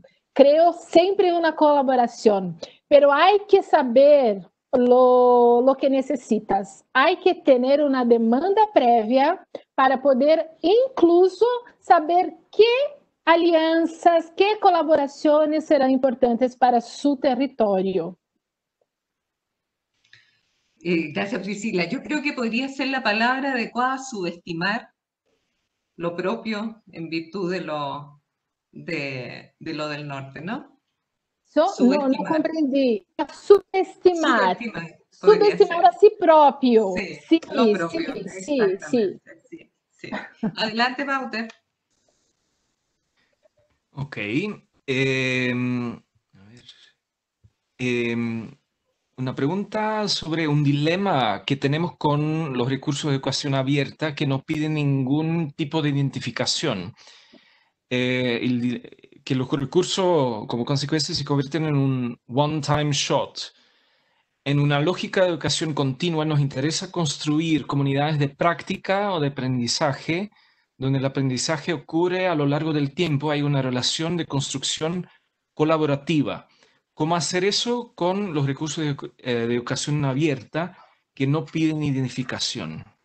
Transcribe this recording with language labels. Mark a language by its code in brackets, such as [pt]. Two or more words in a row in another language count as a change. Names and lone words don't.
[es] Creo [pt] sempre uma colaboração, [es] pero [pt] há que [es] saber lo que necessitas. [pt] Há que ter uma demanda prévia para poder, incluso, saber que alianças, que colaborações serão importantes para seu território. [es] Gracias, Priscila. Yo creo que podría ser la palabra adecuada subestimar lo propio en virtud de lo del norte, ¿no? [pt] Não compreendi. Subestimar. Subestimar a si próprio. [es] Sí, lo propio. Sí. Adelante, Wouter. Ok. Una pregunta sobre un dilema que tenemos con los recursos de educación abierta que no piden ningún tipo de identificación. Que los recursos, como consecuencia, se convierten en un [en] one-time shot. [es] En una lógica de educación continua nos interesa construir comunidades de práctica o de aprendizaje, donde el aprendizaje ocurre a lo largo del tiempo. Hay una relación de construcción colaborativa. ¿Cómo hacer eso con los recursos de educación abierta que no piden identificación?